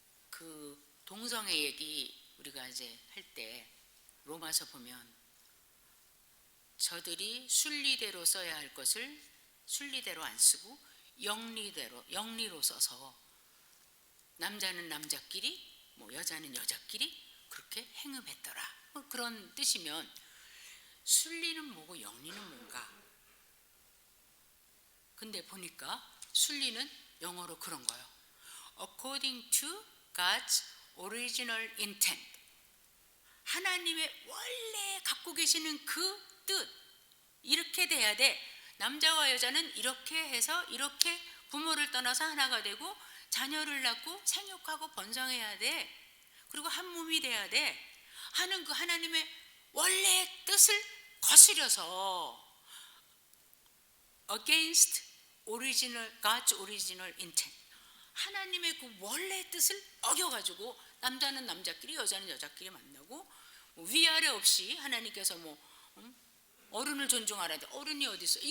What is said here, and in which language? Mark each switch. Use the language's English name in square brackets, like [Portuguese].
[Korean] 그 동성애 얘기 우리가 이제 할 때 로마서 보면 저들이 순리대로 써야 할 것을 순리대로 안 쓰고 영리로 써서 남자는 남자끼리, 뭐 여자는 여자끼리 그렇게 행음했더라, 뭐 그런 뜻이면 순리는 뭐고 영리는 뭔가? 근데 보니까 순리는 영어로 그런 거예요. [English] According to God's original intent. [Korean] 하나님의 원래 갖고 계시는 그 뜻, 이렇게 돼야 돼. 남자와 여자는 이렇게 해서 이렇게 부모를 떠나서 하나가 되고 자녀를 낳고 생육하고 번성해야 돼. 그리고 한 몸이 돼야 돼 하는 그 하나님의 원래 뜻을 거스려서 [English] against God's original intent, [Korean] 하나님의 그 원래 뜻을 어겨가지고 남자는 남자끼리 여자는 여자끼리 만나고 위아래 없이 하나님께서 어른을 존중하라는데 어른이 어디 있어?